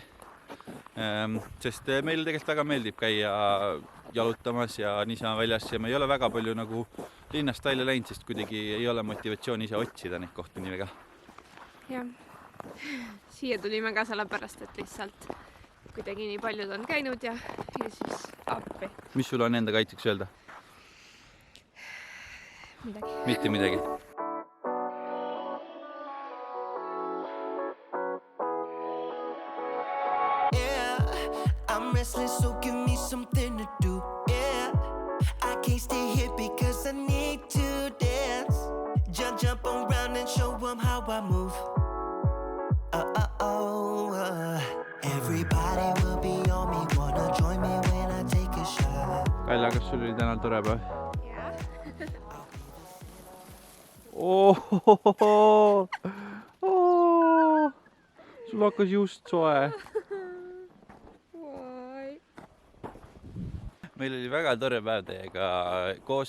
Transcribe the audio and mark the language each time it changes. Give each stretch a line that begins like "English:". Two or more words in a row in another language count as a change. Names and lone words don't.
Estonian: Sest meile tegelikult väga meeldib käia jalutamas ja niisama väljas ja me ei ole väga palju nagu linnast välja läinud, sest kuidagi ei ole motivatsiooni ise otsida neid kohti nii väga. Jah, siia tulime ka sellepärast, et lihtsalt kuidagi nii paljud on käinud ja siis appi. Mis sul on enda kaitseks öelda? Midagi. Mitte midagi.
English: I'm restless, so give me something to do. Yeah, I can't stay here because I need to dance. Jump around and show them how I move. Everybody will be on me, wanna join me when I take a shot.
Estonian: Kaila, kas sul oli täna tore päev? Jah. Sul hakkas just soe. Meil oli väga tore päev teiega koos.